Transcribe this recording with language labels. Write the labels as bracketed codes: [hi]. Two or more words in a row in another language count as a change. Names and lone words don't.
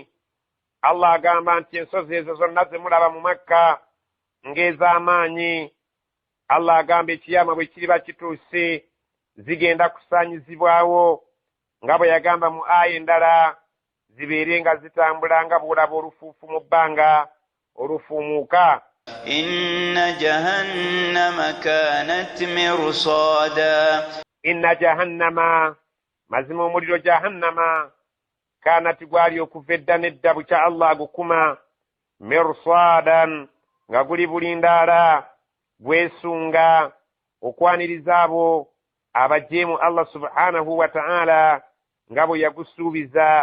[lg] Allah agamba nti ensozi ezo zonna ze mulaba mu Makka ng'ez'amaanyi. Allah agamba ekiyama bwe kiriba kituuse zigenda kusaanyizibwawo nga bwe yagamba mu aya endala, zibeere nga zitambula nga bw'olaba olufuufu mu bbanga olufuumuuka. [ar] إن جهنم كانت مرصادا. إن جهنم, [lg] mazima omuliro jahannama, kanat gwali okuva edda n'edda bukya Allah agukuma, mirsadan nga guli bulindaala gwesunga okwaniriza abo abajeemu Allah [ar] سبحانه وتعالى [lg] nga bwe yagusuubiza.